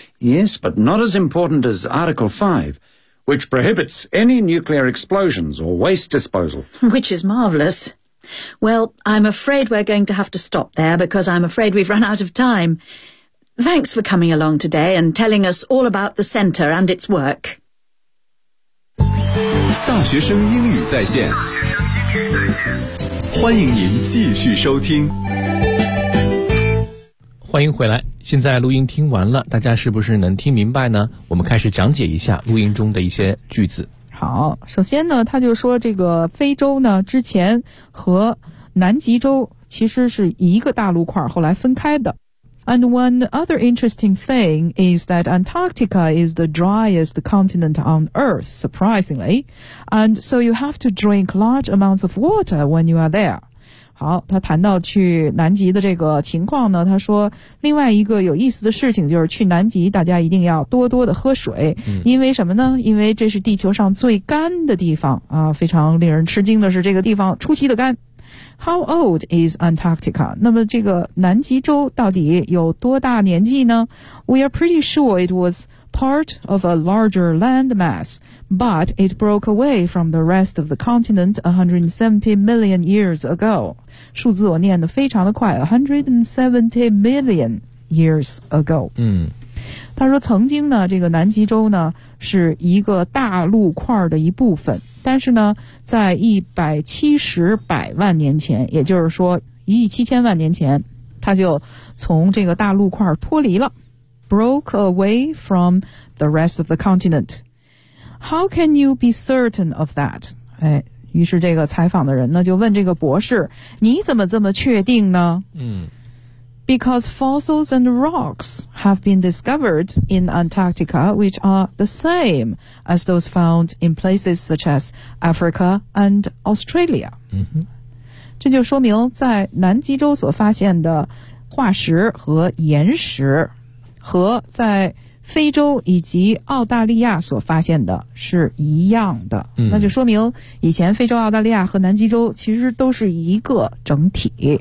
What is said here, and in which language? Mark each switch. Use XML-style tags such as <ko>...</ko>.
<en>Yes, but not as important as Article 5, which prohibits any nuclear explosions or waste disposal. Which is marvellous. Well, I'm afraid we're going to have to stop there, because I'm afraid we've run out of time. Thanks for coming along today and telling us all about the centre and its work.</en> <zh>大学生英语在线，欢迎您继续收听。欢迎回来，现在录音听完了，大家是不是能听明白呢？我们开始讲解一下录音中的一些句子。好，首先呢，他就说这个非洲呢，之前和南极洲其实是一个大陆块，后来分开的。</zh> <en>And one other interesting thing is that Antarctica is the driest continent on Earth, surprisingly. And so you have to drink large amounts of water when you are there.</en> <zh>好，他谈到去南极的这个情况呢，他说另外一个有意思的事情就是去南极大家一定要多多的喝水。嗯，因为什么呢？因为这是地球上最干的地方啊，非常令人吃惊的是这个地方出奇的干。</zh> <en>How old is Antarctica?</en> <zh>那么这个南极洲到底有多大年纪呢？</zh> <en>We are pretty sure it was part of a larger landmass, but it broke away from the rest of the continent 170 million years ago.</en> <zh>数字我念得非常的快，</zh> <en>170 million years ago.</en> <zh>他说曾经呢，这个南极洲呢是一个大陆块的一部分，但是呢在170百万年前，也就是说1亿7000万年前，它就从这个大陆块脱离了。</zh> <en>Broke away from the rest of the continent. How can you be certain of that?</en> <zh>哎，于是这个采访的人呢就问这个博士，你怎么这么确定呢？</zh> <en>Because fossils and rocks have been discovered in Antarctica, which are the same as those found in places such as Africa and Australia.</en> <zh>这就说明在南极洲所发现的化石和岩石和在非洲以及澳大利亚所发现的是一样的。那就说明以前非洲、澳大利亚和南极洲其实都是一个整体。</zh>